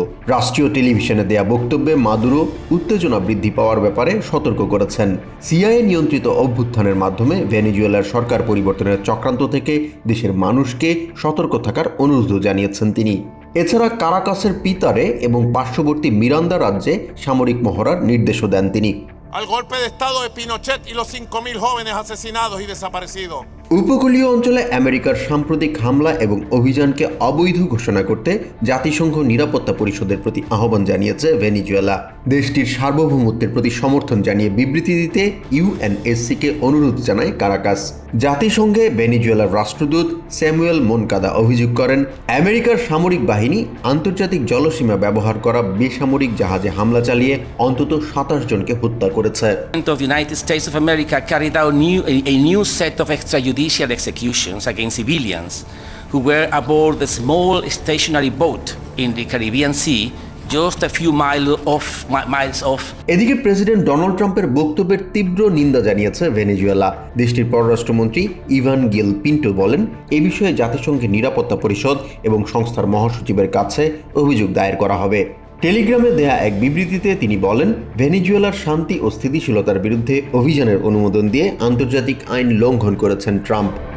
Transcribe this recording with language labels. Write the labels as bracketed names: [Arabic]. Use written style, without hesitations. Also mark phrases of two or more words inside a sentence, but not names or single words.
[Bangla] রাষ্ট্রীয় টেলিভিশনে দেয়া বক্তব্যে মাদুরো উত্তেজনা বৃদ্ধি পাওয়ার ব্যাপারে সতর্ক করেছেন। সিআইএ নিয়ন্ত্রিত অভ্যুত্থানের মাধ্যমে ভেনেজুয়েলার সরকার পরিবর্তনের চক্রান্ত থেকে দেশের মানুষকে সতর্ক থাকার অনুরোধ জানিয়েছেন তিনি। এছাড়া কারাকাসের পিতারে এবং পার্শ্ববর্তী মিরান্দা রাজ্যে সামরিক মহড়ার নির্দেশও দেন তিনি। [Spanish] al golpe de estado de Pinochet y los 5.000 jóvenes asesinados y desaparecidos. [Bangla] উপকূলীয় অঞ্চলে আমেরিকার সাম্প্রতিক হামলা এবং অভিযানকে অবৈধ ঘোষণা করতে জাতিসংঘ নিরাপত্তা পরিষদের প্রতি আহ্বান জানিয়েছে ভেনেজুয়েলা। দেশটির সার্বভৌমত্বের প্রতি সমর্থন জানিয়ে বিবৃতি দিতে ইউএনএসসিকে অনুরোধ জানায় কারাকাস। জাতিসংঘে ভেনেজুয়েলার রাষ্ট্রদূত স্যামুয়েল মোনকাদা অভিযোগ করেন, আমেরিকার সামরিক বাহিনী আন্তর্জাতিক জলসীমা ব্যবহার করা বেসামরিক জাহাজে হামলা চালিয়ে অন্তত 27 জনকে হত্যা করেছে। [English] The United States of America carried out a new set of extrajudicial executions against civilians who were aboard a small stationary boat in the Caribbean Sea just a few miles off. [Bangla] এদিকে প্রেসিডেন্ট ডোনাল্ড ট্রাম্পের বক্তব্যের তীব্র নিন্দা জানিয়েছে ভেনেজুয়েলা। দেশটির পররাষ্ট্রমন্ত্রী ইভান গিল পিন্টো বলেন, এ বিষয়ে জাতিসংঘের নিরাপত্তা পরিষদ এবং সংস্থার মহাসচিবের কাছে অভিযোগ দায়ের করা হবে। টেলিগ্রামে দেয়া এক বিবৃতিতে তিনি বলেন, ভেনেজুয়েলার শান্তি ও স্থিতিশীলতার বিরুদ্ধে অভিযানের অনুমোদন দিয়ে আন্তর্জাতিক আইন লঙ্ঘন করেছেন ট্রাম্প।